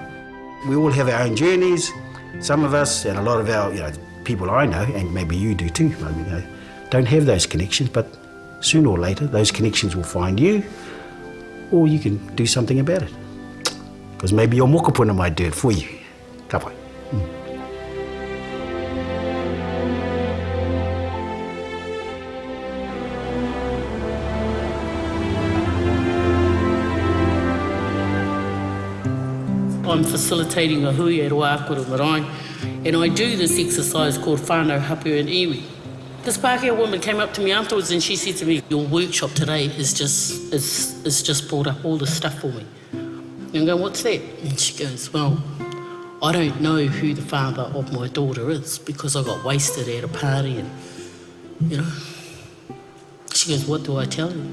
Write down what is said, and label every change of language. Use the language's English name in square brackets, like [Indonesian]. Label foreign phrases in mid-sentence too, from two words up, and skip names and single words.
[English] We all have our own journeys. Some of us, and a lot of our people I know, and maybe you do too, don't have those connections, but sooner or later those connections will find you, or you can do something about it. Because maybe your mokopuna might do it for you. [Māori] Ka pai. [English] I'm facilitating a hui at Wākura Marae, and I do this exercise called whānau hapu and iwi. This Pākehā woman came up to me afterwards and she said to me, your workshop today is just brought up all this stuff for me. And I go, what's that? And she goes, well, I don't know who the father of my daughter is because I got wasted at a party and, She goes, what do I tell you?